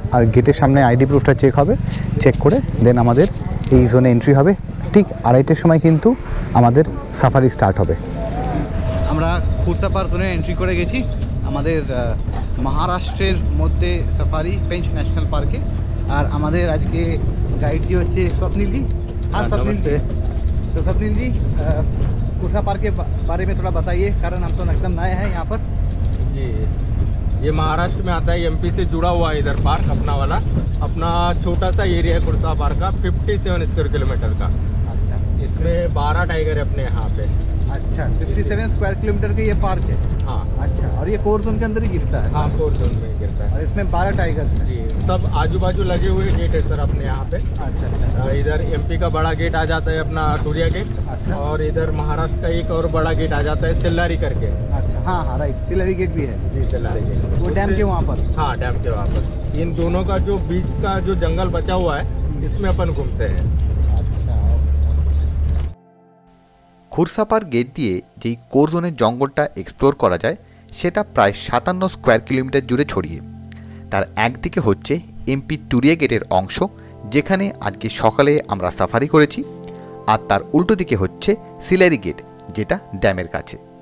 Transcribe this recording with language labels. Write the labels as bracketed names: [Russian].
[Bangla] আর গেটের সামনে ID প্রুফটা check হবে, চেক করে দেন আমাদের এই জোনে এন্ট্রি হবে। ঠিক 2:30টার সময় কিন্তু আমাদের সাফারি স্টার্ট হবে। আমরা খুরসাপার জোনে এন্ট্রি করে গেছি আমাদের মহারাষ্ট্রের মধ্যে সাফারি পেঞ্চ ন্যাশনাল পার্কে। আর আমাদের আজকে গাইডটি হচ্ছে स्वप्निल जी। [Hindi] हाँ स्वप्निल जी, तो स्वप्निल जी खुर्सा पार्क के बारे में थोड़ा बताइए, कारण हम तो एकदम नए हैं यहाँ पर। जी, ये महाराष्ट्र में आता है, एमपी से जुड़ा हुआ है इधर पार्क अपना वाला। अपना छोटा सा एरिया है खुर्सा पार्क का, 57 स्क्वायर किलोमीटर का। अच्छा, इसमें 12 टाइगर है अपने यहाँ पे। अच्छा 57 स्क्वायर किलोमीटर का ये पार्क है। हाँ अच्छा, और ये कोर जोन के अंदर ही गिरता है। हाँ, कोर जोन में गिरता है। और इसमें 12 टाइगर्स हैं। जी, सब आजू बाजू लगे हुए गेट है सर अपने यहाँ पे। अच्छा अच्छा। इधर एमपी का बड़ा गेट आ जाता है अपना टूरिया गेट। अच्छा। और इधर महाराष्ट्र का एक और बड़ा गेट आ जाता है सिल्लारी करके। अच्छा, हाँ हाँ राइट, सिलरी गेट भी है। जी, सिल्लारी गेट वो डैम के वहाँ पर। हाँ, डैम के वहाँ पर। इन दोनों का जो बीच का जो जंगल बचा हुआ है, इसमें अपन घूमते हैं। अच्छा, [Bangla] খুরসাপার গেট দিয়ে যেই কোর জোনের জঙ্গলটা এক্সপ্লোর করা যায় সেটা প্রায় 57 স্কোয়ার কিলোমিটার জুড়ে ছড়িয়ে। তার একদিকে হচ্ছে এমপি টুরিয়া গেটের অংশ, যেখানে আজকে সকালে আমরা সাফারি করেছি, আর তার উল্টো দিকে হচ্ছে সিলারি গেট, যেটা ড্যামের কাছে।